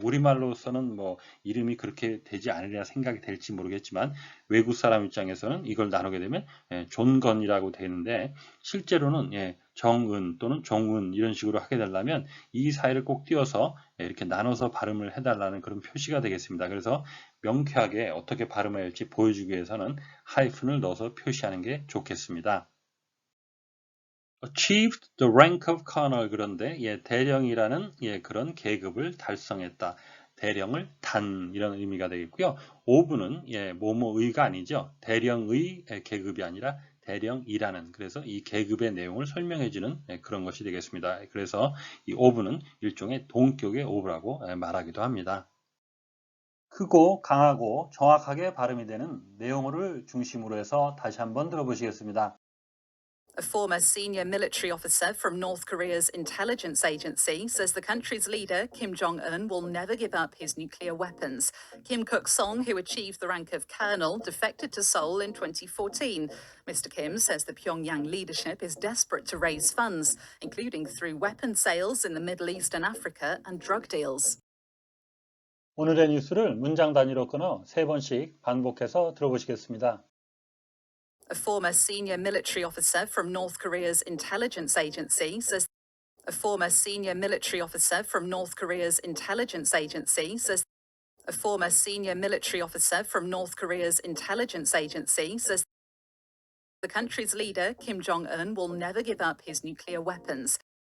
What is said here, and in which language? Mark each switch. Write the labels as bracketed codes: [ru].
[ko] 우리말로서는 이름이 그렇게 되지 않으리라 생각이 될지 모르겠지만 외국 사람 입장에서는 이걸 나누게 되면 존, 건이라고 되는데 실제로는 정은 또는 종은 이런 식으로 하게 되려면 이 사이를 꼭 띄워서 이렇게 나눠서 발음을 해달라는 그런 표시가 되겠습니다. 그래서 명쾌하게 어떻게 발음해야 할지 보여주기 위해서는 하이픈을 넣어서 표시하는 게 좋겠습니다. [en] achieved the rank of colonel. [ko] 그런데 대령이라는 그런 계급을 달성했다. 대령을 단 이런 의미가 되겠고요. of는 뭐뭐의가 아니죠. 대령의 계급이 아니라 대령이라는, 그래서 이 계급의 내용을 설명해주는 그런 것이 되겠습니다. 그래서 이 of는 일종의 동격의 of라고 말하기도 합니다. 크고 강하고 정확하게 발음이 되는 내용어를 중심으로 해서 다시 한번 들어보시겠습니다. [en] A former senior military officer from North Korea's intelligence agency says the country's leader, Kim Jong-un, will never give up his nuclear weapons. Kim Kuk-song, who achieved the rank of colonel, defected to Seoul in 2014. Mr. Kim says the Pyongyang leadership is desperate to raise funds, including through weapon sales in the Middle East and Africa and drug deals. [ko] 오늘의 뉴스를 문장 단위로 끊어 3번씩 반복해서 들어보시겠습니다. [en] A former senior military officer from North Korea's intelligence agency says a former senior military officer from North Korea's intelligence agency says a former senior military officer from North Korea's intelligence agency says the country's leader Kim Jong-un will never give up his nuclear weapons.